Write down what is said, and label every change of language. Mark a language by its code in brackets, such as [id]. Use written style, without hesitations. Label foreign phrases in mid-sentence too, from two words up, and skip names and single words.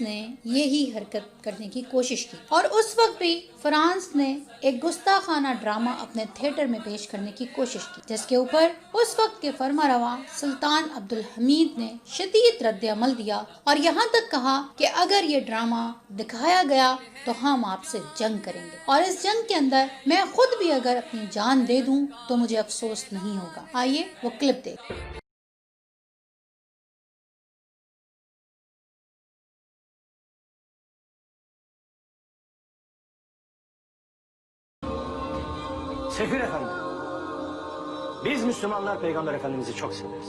[ur] نے یہی حرکت کرنے کی کوشش کی، اور اس وقت بھی فرانس نے ایک گستاخانہ ڈرامہ اپنے تھیٹر میں پیش کرنے کی کوشش کی، جس کے اوپر اس وقت کے فرما روا سلطان عبدالحمید نے شدید رد عمل دیا، اور یہاں تک کہا کہ اگر یہ ڈرامہ دکھایا گیا تو ہم آپ سے جنگ کریں گے، اور اس جنگ کے اندر میں خود بھی اگر اپنی جان دے دوں تو مجھے افسوس نہیں ہوگا۔ آئیے وہ کلپ دیکھ۔ [tr] Sefir Efendi, biz Müslümanlar Peygamber Efendimiz'i çok severiz.